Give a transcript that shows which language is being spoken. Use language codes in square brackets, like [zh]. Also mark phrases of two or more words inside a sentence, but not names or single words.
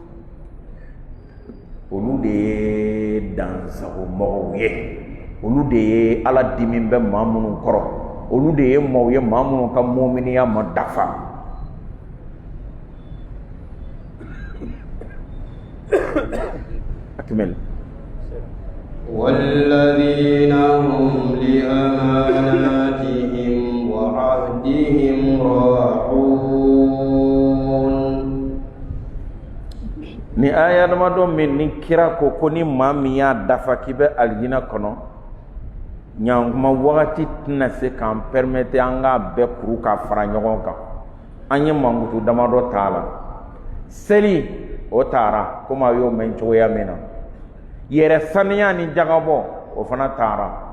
[bm] olu de ye dansagomɔgɔw ye olu de ye ala dimi bɛ maa minnu kɔrɔ olu de ye maaw ye maa minnu ka muminiya ma dafa akmel [ar] والذين هم لأماناتهم وعهدهم راعون [bm] ni aya dama dɔ min ni kira ko ni maa min y'a dafa k'i bɛ alijinɛ kɔnɔ ɲankuma wagati tɛna se k'an permettre an k'a bɛɛ kuru ka fara ɲɔgɔn kan an ye mankutu damadɔ t'a la seli o taara komi a y'o mɛn cogoya min na yɛrɛ saniya ni jagabɔ o fana taara